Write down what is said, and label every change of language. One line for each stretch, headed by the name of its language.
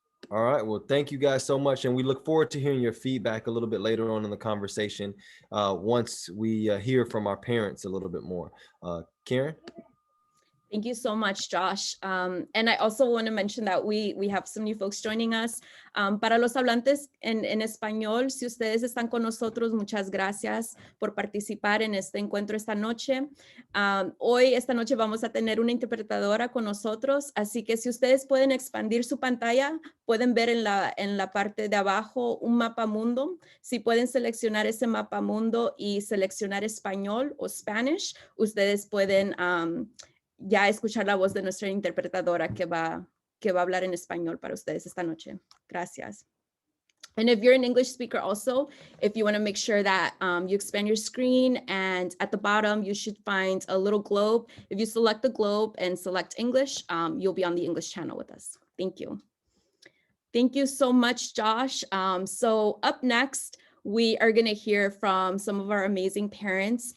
English: All right, well, thank you guys so much. And we look forward to hearing your feedback a little bit later on in the conversation once we hear from our parents a little bit more. Karen? Thank you so much, Josh. And I also want to mention that we have some new folks joining us.
Spanish: Para los hablantes en español, si ustedes están con nosotros, muchas gracias por participar en este encuentro esta noche. Hoy, esta noche, vamos a tener una interpretadora con nosotros, así que si ustedes pueden expandir su pantalla, pueden ver en la parte de abajo un mapa mundo. Si pueden seleccionar ese mapa mundo y seleccionar español o Spanish, ustedes pueden ya escuchar la voz de nuestra interpretadora que va a hablar en español para ustedes esta noche. Gracias.
English: And if you're an English speaker also, if you want to make sure that you expand your screen, and at the bottom, you should find a little globe. If you select the globe and select English, you'll be on the English channel with us. Thank you. Thank you so much, Josh. So up next, we are going to hear from some of our amazing parents.